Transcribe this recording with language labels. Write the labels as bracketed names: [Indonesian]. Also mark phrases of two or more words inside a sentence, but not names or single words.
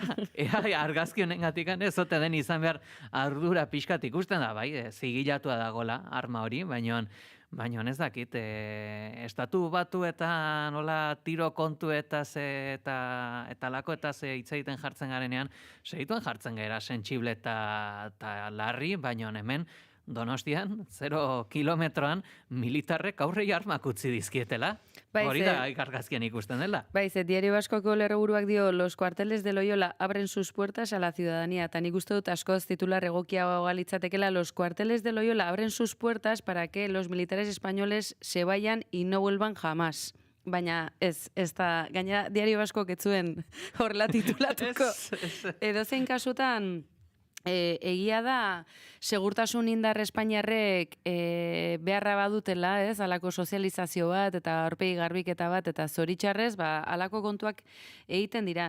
[Basque] argazki honengatikan ez ote den izan behar ardura pixkat ikusten da, bai, zigilatua dagola arma hori, baina ez dakit, estatu batu eta nola tiro kontu eta lako eta hitz egiten jartzen garenean, segituen jartzen gara sentsible eta larri, baina hemen Donostian, 0 kilometroan, militarrek aurrei armak utzi dizkietela. Hori da argazkian ikusten dela. Diario Baskoko lerroburuak dio, [Spanish] los cuarteles de Loyola abren sus puertas a la ciudadanía. [Basque] Eta nik uste dut askoz titular egokiagoa litzatekela, [Spanish] los cuarteles de Loyola abren sus puertas para que los militares españoles se vayan y no vuelvan jamás. [Basque] Baina ez da, gainera Diario Baskok ez zuen horrela titulatuko. Edozein kasutan, egia da, segurtasun indar Espainiarrek beharra badutela, alako sozializazio bat, eta aurpegi garbiketa bat, eta zoritxarrez, alako kontuak egiten dira.